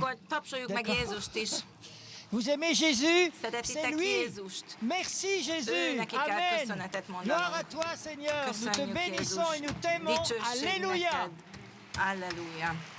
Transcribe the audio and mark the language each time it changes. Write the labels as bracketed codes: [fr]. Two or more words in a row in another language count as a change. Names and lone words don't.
[hu] Akkor tapsoljuk meg [fr] D'accord. [hu] Jézust is. [fr] Vous aimez Jésus? C'est [hu] Szeretitek [fr] lui. [hu] Jézust. [fr] Merci Jésus. [hu] Neki kell [fr] Amen. [hu] köszönetet mondanunk. [fr] Gloire à toi Seigneur. Nous te [hu] Köszönjük [fr] bénissons et [hu] Jézus. [fr] nous t'aimons. [hu] Dicsőség [fr] Alléluia. [hu] neked. Alleluja.